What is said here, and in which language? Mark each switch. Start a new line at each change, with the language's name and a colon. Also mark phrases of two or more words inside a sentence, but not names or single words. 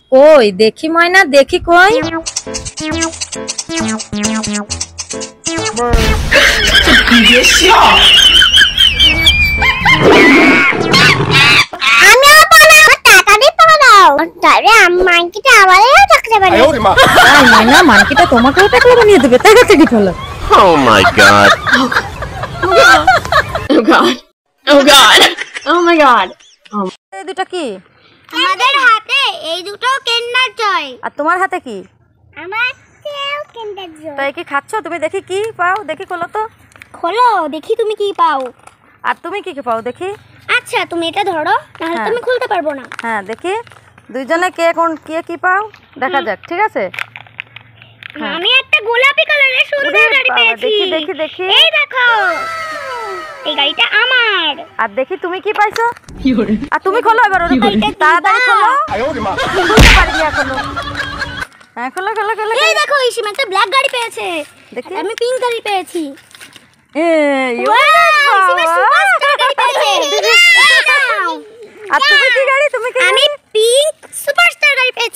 Bangla: কই দেখি ময়না, দেখি কই। আমিও বানাবো, তাড়াতাড়ি বানাও। তাহলে আমি মাংকিটা আবারও টাকলা
Chinese: 哎
Bangla: বানাই।
Chinese: 呦我的妈！
Bangla: তাই ময়না, মানকিটা তোমাকেও টাকলা বানিয়ে দেবে, তাড়াতাড়ি ফেলো।
English: Oh my god.
Bangla: এই দুটো কি? আমাদের হাতে এই দুটো কেন্ডার জয়, আর তোমার হাতে কি? আমার হাতেও কেন্ডার জয়। তাই কি খাচ্ছ তুমি? দেখি কি পাও, দেখি খোলো তো। খোলো দেখি তুমি কি পাও। আর তুমি কি কি পাও দেখি? আচ্ছা তুমি এটা ধরো, নাহলে হ্যাঁ। তুমি খুলতে পারবো না। হ্যাঁ দেখি দুইজনে কে কোন কে কি পাও দেখা যাক, ঠিক আছে? হ্যাঁ। আমি একটা গোলাপি কালারের সুন্দর ওরে গাড়ি বাবা, পেয়েছি। দেখি দেখি দেখি। এই দেখো, এই গাড়িটা আমার। আর দেখি তুমি কি পাইছো। আর তুমি খোলো এবার, ওরে তাড়াতাড়ি খোলো।
Chinese: 哎呦我的妈！
Bangla: খুলতে পারবি এখনো। হ্যাঁ খোলো খোলো খোলো। এই দেখো ইসিমা একটা ব্ল্যাক গাড়ি পেয়েছে, দেখি। আমি পিঙ্ক গাড়ি পেয়েছি। এই ইসিমা সুপারস্টার গাড়ি পেয়েছে। এই নাও। আর তুমি কি গাড়ি, তুমি কি? আমি পিঙ্ক সুপারস্টার গাড়ি পেয়েছি।